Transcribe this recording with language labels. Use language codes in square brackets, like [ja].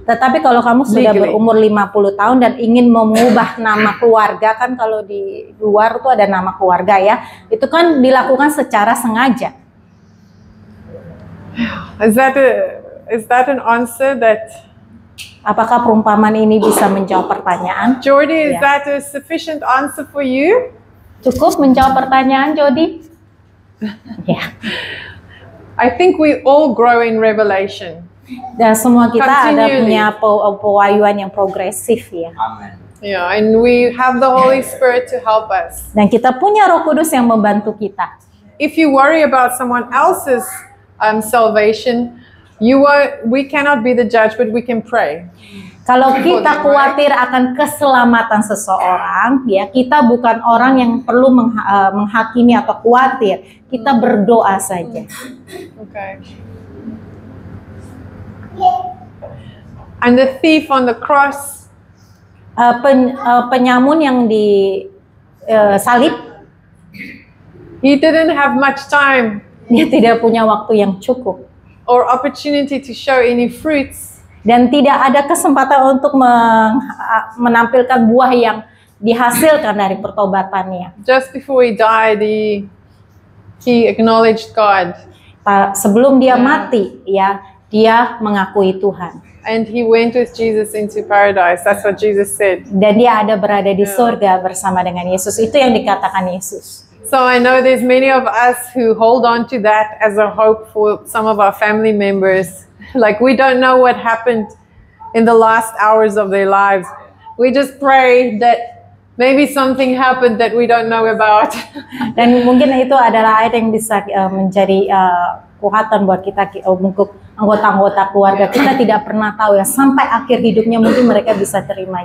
[id] Tetapi kalau kamu sudah [en] Legally. [id] berumur 50 tahun dan ingin mengubah nama keluarga, kan kalau di luar tuh ada nama keluarga ya, itu kan dilakukan secara sengaja. [en] Is that an answer that, [id] Apakah perumpamaan ini bisa menjawab pertanyaan? [en] Jordi, is Yeah. that a sufficient answer for you? [id] Cukup menjawab pertanyaan, Jody? Ya. [en] I think we all grow in revelation. [id] Dan semua kita ada [en] Continually. [id] punya pewahyuan yang progresif ya. [en] Amen. Yeah, and we have the Holy Spirit to help us. [id] Dan kita punya Roh Kudus yang membantu kita. [en] If you worry about someone else's salvation, we cannot be the judge, but we can pray. [id] Kalau kita khawatir akan keselamatan seseorang, ya kita bukan orang yang perlu menghakimi atau khawatir. Kita berdoa saja. [en] Okay. And the thief on the cross, [id] Penyamun yang di salib, [en] he didn't have much time [id] dia tidak punya waktu yang cukup. [en] or opportunity to show any fruits. [id] Dan tidak ada kesempatan untuk menampilkan buah yang dihasilkan dari pertobatannya. [en] Just before he died, he acknowledged God. [id] Sebelum dia mati, ya dia mengakui Tuhan. [en] And he went with Jesus into paradise. That's what Jesus said. [id] Dan dia ada berada di surga bersama dengan Yesus. Itu yang dikatakan Yesus. [en] So I know there's many of us who hold on to that as a hope for some of our family members. Like we don't know what happened in the last hours of their lives. We just pray that maybe something happened that we don't know about. [id] Dan mungkin itu adalah ayat yang bisa menjadi kekuatan buat kita untuk anggota-anggota keluarga. Kita tidak pernah tahu ya sampai akhir hidupnya mungkin mereka bisa terima